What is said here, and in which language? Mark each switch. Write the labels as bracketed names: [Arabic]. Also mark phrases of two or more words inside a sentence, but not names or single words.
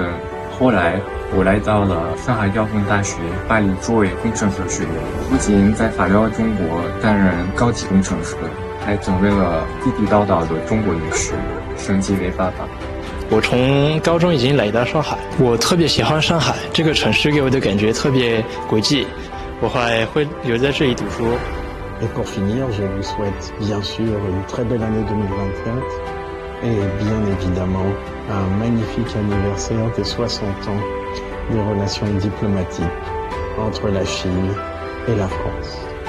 [Chinese] 后来我来到了上海交通大学办理作为工程师学院，不仅在法疗中国担任高级工程师，还成为了地地道道的中国女婿，升级为爸爸。我从高中已经来到上海，我特别喜欢上海这个城市，给我的感觉特别国际，我还会留在这里读书。 [French] Et pour finir, je vous souhaite bien sûr une très belle année 2024 et bien évidemment un magnifique anniversaire des 60 ans des relations diplomatiques entre la Chine et la France.